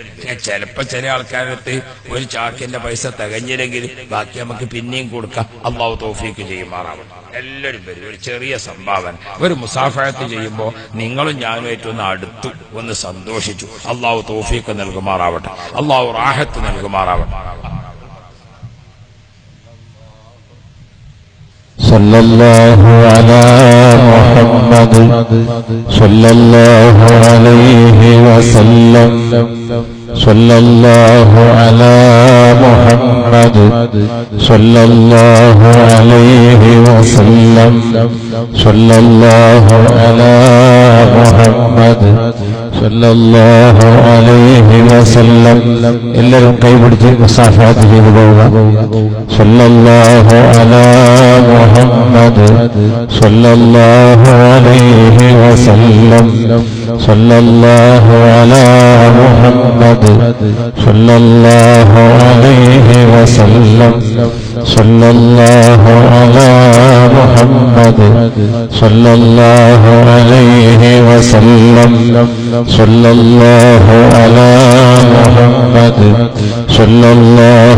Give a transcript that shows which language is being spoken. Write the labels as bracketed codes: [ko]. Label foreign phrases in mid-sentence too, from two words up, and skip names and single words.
[ml] ചിലപ്പോ ചില ആൾക്കാരടുത്ത് ഒരു ചാക്കിന്റെ പൈസ തികഞ്ഞില്ലെങ്കിൽ ബാക്കി നമുക്ക് പിന്നെയും കൊടുക്കാം. അല്ലാഹു തൗഫീക്ക് ചെയ്യുമാറാവട്ടെ. എല്ലാവരും വരും. ഒരു ചെറിയ സംഭാവന, ഒരു മുസാഫഹത്ത് ചെയ്യുമ്പോ നിങ്ങളും ഞാനുമായിട്ട് ഒന്ന് അടുത്തു, ഒന്ന് സന്തോഷിച്ചു. അല്ലാഹു തൗഫീക്ക് നൽകുമാറാവട്ടെ, അല്ലാഹു റാഹത്ത് നൽകുമാറാവട്ടെ. [ar] صلى الله على محمد صلى الله عليه وسلم صلى الله على محمد صلى الله عليه وسلم صلى الله على محمد صلى الله عليه وسلم. [ml] എല്ലാവരും കൈപിടിച്ച് മുസാഫഹത്ത് ചെയ്തു പോവുക. [ar] صلى الله على محمد صلى الله عليه وسلم صلى الله على محمد صلى الله عليه وسلم صلى الله على محمد صلى الله عليه وسلم صلى الله على محمد صلى الله